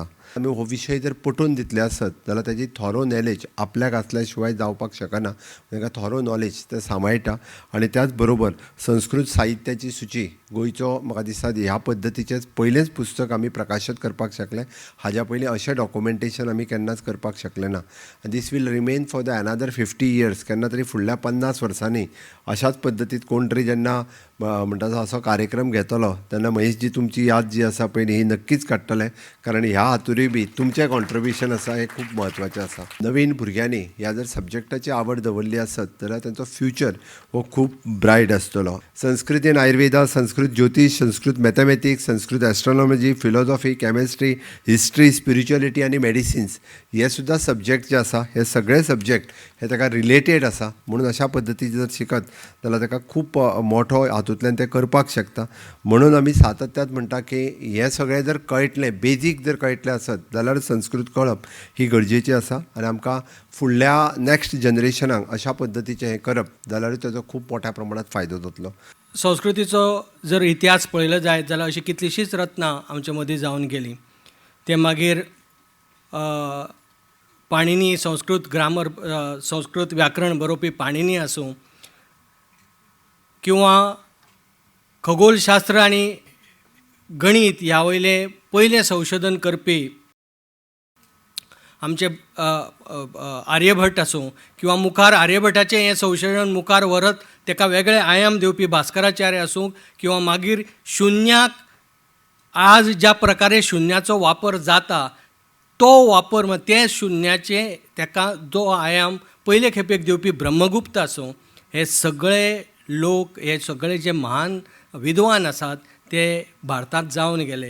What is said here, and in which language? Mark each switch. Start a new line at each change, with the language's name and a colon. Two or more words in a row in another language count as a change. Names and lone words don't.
Konkani: आमी हो विशय जर पटोवन दितले आसत जाल्यार तेजी थोरो नॉलेज आपल्याक आसल्या शिवाय जावपाक शकना. ताका थोरो नॉलेज ते सांबाळटा आनी त्याच बरोबर संस्कृत साहित्याची सूची गोंयचो म्हाका दिसता ह्या पद्दतीचेंच पयलेंच पुस्तक आमी प्रकाशीत करपाक शकले. हाज्या पयलीं अशें डॉक्युमेंटेशन आमी केन्नाच करपाक शकले ना.
English: This will remain for the another 50 years.
Konkani: केन्ना तरी फुडल्या 50 वर्सांनी अशाच पद्दतीत कोण तरी जेन्ना म्हणटा तो असो कार्यक्रम घेतलो तेन्ना महेश जी तुमची याद जी आसा पळय ही नक्कीच काडटले, कारण ह्या हातूरूय बी तुमचें कॉन्ट्रिब्युशन आसा हें खूब म्हत्वाचें आसा. नवीन भुरग्यांनी ह्या जर सब्जेक्टाची आवड दवरली आसत जाल्यार तांचो फ्युचर हो खूब ब्रायट आसतलो. संस्कृत इन आयुर्वेदा, संस्कृत ज्योतीश, संस्कृत
English: mathematics, Sanskrit astronomy, philosophy, chemistry, history, spirituality
Konkani: आनी मेडिसिन्स हे सुद्दां सब्जेक्ट जे आसा हे सगळे सब्जेक्ट हे ताका रिलेटेड आसा. म्हणून अशा पद्दतीचे जर शिकत जाल्यार ताका खूब मोठो हातूंतल्यान ते करपाक शकता. म्हणून आमी सातत्यात म्हणटा की हें सगळें जर कळटलें, बेजीक जर कळटलें आसत जाल्यार संस्कृत कळप ही गरजेची आसा. आनी आमकां फुडल्या नॅक्स्ट जनरेशनाक अशा पद्दतीचें हें करप जाल्यार ताजो खूब मोठ्या प्रमाणांत फायदो जातलो. संस्कृतीचो जर इतिहास पळयलो जायत जाल्यार अशी कितलीशींच रत्नां आमच्या मदीं जावन गेलीं. ते मागीर पाणिनी संस्कृत ग्रामर, संस्कृत व्याकरण बरोवपी पाणिनी आसूं किंवा खगोलशास्त्र आनी गणित ह्या वयले पयले संशोधन करपी आमचे आर्यभट्ट आसूं किंवा मुखार आर्यभट्टाचें हें संशोधन मुखार व्हरत ताका वेगळे आयाम दिवपी भास्कराचार्य आसूं किंवा मागीर शुन्याक आज ज्या प्रकारे शुन्याचो वापर जाता तो वापर ते शुन्याचे ताका जो आयाम पयले खेपेक दिवपी ब्रह्मगुप्त आसूं, हे सगळे लोक, हे सगळे जे महान विद्वान आसात ते भारतांत जावन गेले.